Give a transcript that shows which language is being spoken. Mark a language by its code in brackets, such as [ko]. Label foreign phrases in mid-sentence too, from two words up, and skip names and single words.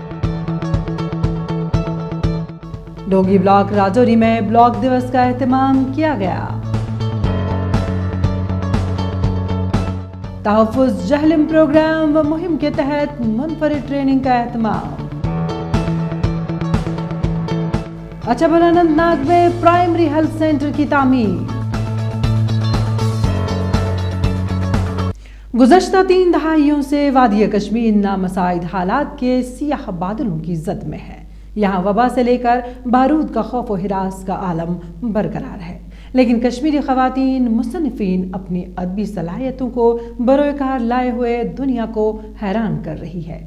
[ur] ڈوگی بلاک راجوری میں بلاک دیوس کا اہتمام کیا گیا۔ تحفظ جہلم پروگرام و مہم کے تحت منفرد ٹریننگ کا اہتمام۔ اچھبل اننت ناگ میں پرائمری ہیلتھ سینٹر کی تعمیر۔ گزشتہ 3 دہائیوں سے وادی کشمیر نامساعد حالات کے سیاہ بادلوں کی زد میں ہے۔ یہاں وبا سے لے کر بارود کا خوف و ہراس کا عالم برقرار ہے، لیکن کشمیری خواتین مصنفین اپنی ادبی صلاحیتوں کو بروئے کار لائے ہوئے دنیا کو حیران کر رہی ہے۔